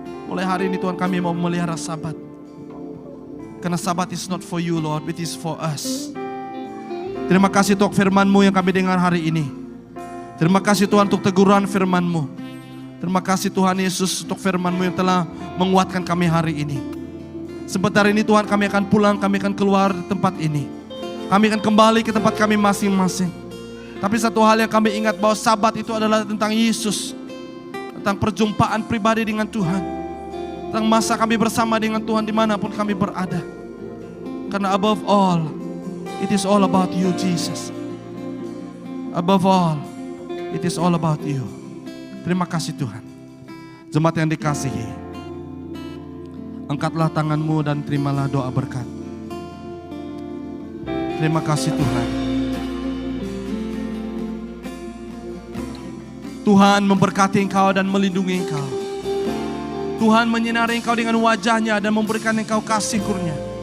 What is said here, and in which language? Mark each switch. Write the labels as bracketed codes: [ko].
[id] Mulai hari ini Tuhan kami mau memelihara sabat. Karena [en] sabat is not for you Lord, it is for us. [id] Terima kasih untuk firman-Mu yang kami dengar hari ini. Terima kasih Tuhan untuk teguran firman-Mu. Terima kasih Tuhan Yesus untuk firman-Mu yang telah menguatkan kami hari ini. Sebentar ini Tuhan kami akan pulang, kami akan keluar dari tempat ini. Kami akan kembali ke tempat kami masing-masing. Tapi satu hal yang kami ingat bahwa sabat itu adalah tentang Yesus. Tentang perjumpaan pribadi dengan Tuhan. Tentang masa kami bersama dengan Tuhan dimanapun kami berada. Karena [en] above all, it is all about you Jesus. Above all, it is all about you. [id] Terima kasih Tuhan. Jemaat yang dikasihi, angkatlah tanganmu dan terimalah doa berkat. Terima kasih Tuhan. Tuhan memberkati engkau dan melindungi engkau. Tuhan menyinari engkau dengan wajahnya dan memberikan engkau kasih kurnia.